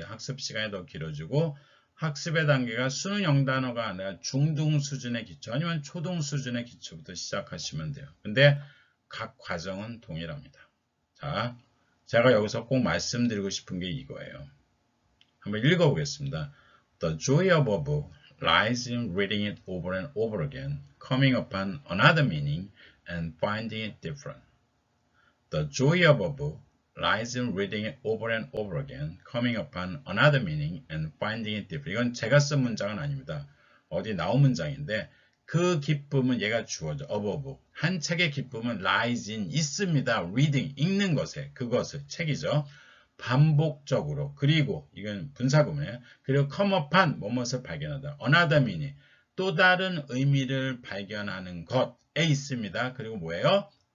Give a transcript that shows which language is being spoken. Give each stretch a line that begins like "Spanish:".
Korean: 학습 시간이 더 길어지고 학습의 단계가 수능 0단어가 아니라 중등 수준의 기초 아니면 초등 수준의 기초부터 시작하시면 돼요. 근데 각 과정은 동일합니다. 자, 제가 여기서 꼭 말씀드리고 싶은 게 이거예요. 한번 읽어보겠습니다.
English: The joy of a book lies in reading it over and over again, coming upon another meaning and finding it different. The joy of a book lies in reading it over and over again, coming upon another meaning and finding it different.
Korean: 이건 제가 쓴 문장은 아닙니다. 어디 나온 문장인데 그 기쁨은 얘가 주어져. above. 한 책의 기쁨은 lies in 있습니다. reading 읽는 것에 그것을 책이죠. 반복적으로 그리고 이건 분사구문이에요. 그리고 come upon 뭐뭇을 발견하다. another meaning 또 다른 의미를 발견하는 것에 있습니다. 그리고 뭐예요?